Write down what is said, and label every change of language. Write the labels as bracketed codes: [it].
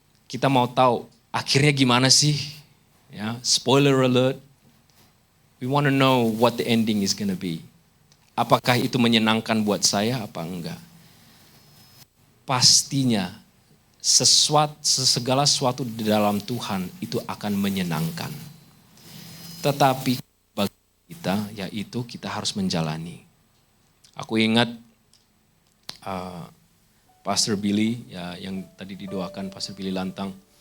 [id] Kita mau tahu akhirnya gimana sih? Ya, [en] spoiler alert. We want to know what the ending is gonna be. [id] Apakah itu menyenangkan buat saya apa enggak? Pastinya segala sesuatu di dalam Tuhan itu akan menyenangkan. Tetapi bagi kita, yaitu kita harus menjalani. Aku ingat Pastor Billy, ya, yang tadi didoakan, Pastor Billy Lantang.